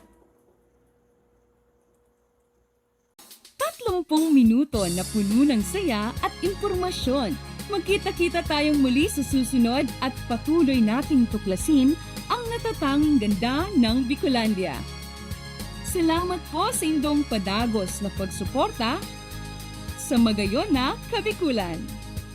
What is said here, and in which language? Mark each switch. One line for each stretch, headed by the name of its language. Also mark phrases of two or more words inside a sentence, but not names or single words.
Filipino: 30 minuto na puno ng saya at impormasyon. Magkita-kita tayong muli sa susunod at patuloy nating tuklasin ang natatanging ganda ng Bicolandia. Salamat po sa inyong padagos na pagsuporta sa Magayon na Kabikulan.